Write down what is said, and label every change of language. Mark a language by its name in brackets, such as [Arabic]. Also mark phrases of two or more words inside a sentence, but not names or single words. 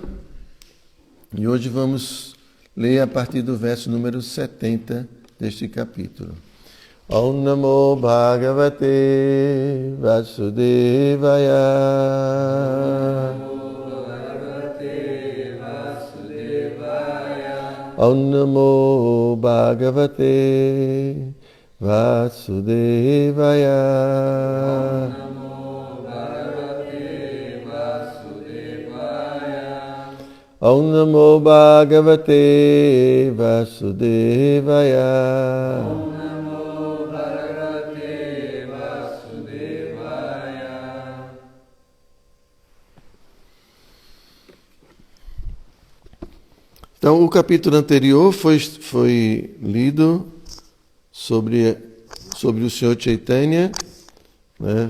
[Portuguese] E hoje vamos ler a partir do verso número 70 deste capítulo. [Sanskrit] Om Namo Bhagavate Vasudevaya. Om Namo Bhagavate Vasudevaya. Om Namo Bhagavate Vasudevaya. [Portuguese] Então, o capítulo anterior foi lido sobre o Senhor Chaitanya, né?